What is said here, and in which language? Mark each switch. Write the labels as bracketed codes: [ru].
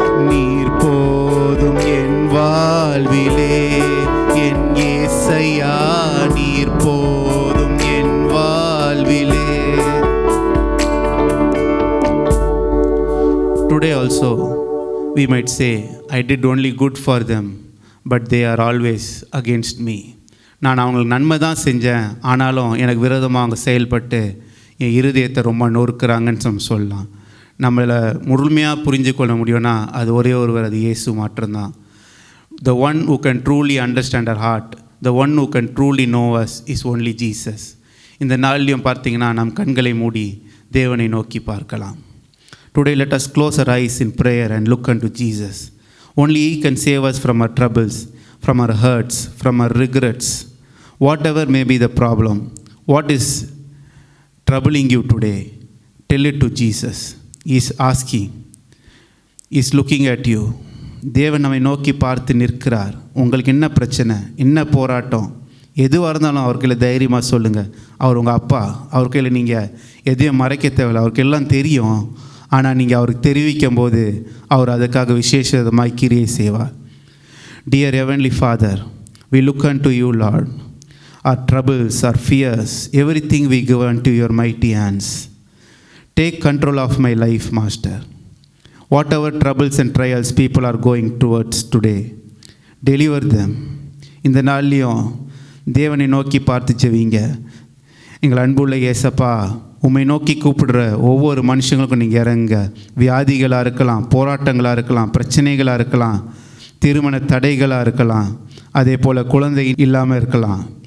[ta] நீர் போதும் என் வாழ்விலே, என் இயேசையா நீர் போதும் என் வாழ்விலே. [en] Today also we might say, I did only good for them, but they are always against me. [ta] நான் அவங்களுக்கு நன்மை தான் செஞ்சேன், ஆனாலும் எனக்கு விரோதமாக அவங்க செயல்பட்டு என் இருதயத்தை ரொம்ப நொறுக்குறாங்கன்னு நம்ம சொல்லலாம். நம்மளை முழுமையாக புரிஞ்சு கொள்ள முடியும்னா அது ஒரே ஒருவர், அது இயேசு மாத்திரம்தான். [en] The one who can truly understand our heart, the one who can truly know us is only Jesus. [ta] இந்த நாள்லையும் பார்த்தீங்கன்னா நம் கண்களை மூடி தேவனை நோக்கி பார்க்கலாம். [en] Today let us close our eyes in prayer and look unto Jesus. Only He can save us from our troubles, from our hurts, from our regrets. Whatever may be the problem, what is troubling you today, tell it to Jesus. He is asking, He is looking at you. [ta] தேவன் நம்மை நோக்கி பார்த்து நிற்கிறார். உங்களுக்கு என்ன பிரச்சனை, என்ன போராட்டம், எதுவாக இருந்தாலும் அவர் கையில் தைரியமாக சொல்லுங்கள். அவர் உங்கள் அப்பா. அவர் கையில் நீங்கள் எதையும் மறைக்க தேவையில்லை. அவருக்கு எல்லாம் தெரியும். ஆனால் நீங்கள் அவருக்கு தெரிவிக்கும் போது அவர் அதுக்காக விசேஷமாய் கிரியை செய்வார். [en] Dear Heavenly Father, we look unto you, Lord. Our troubles, our fears, everything we give unto your mighty hands. Take control of my life, Master. Whatever troubles and trials people are going towards today, deliver them. [ta] இந்த நாள்லையும் தேவனை நோக்கி பார்த்து ஜெபிங்க. எங்கள் அன்புள்ள இயேசப்பா, உம்மை நோக்கி கூப்பிடுற ஒவ்வொரு மனுஷங்களுக்கும் நீங்கள் இறங்க. வியாதிகளாக இருக்கலாம், போராட்டங்களாக இருக்கலாம், பிரச்சனைகளாக இருக்கலாம், திருமண தடைகளாக இருக்கலாம், அதே போல் குழந்தை இல்லாமல் இருக்கலாம்.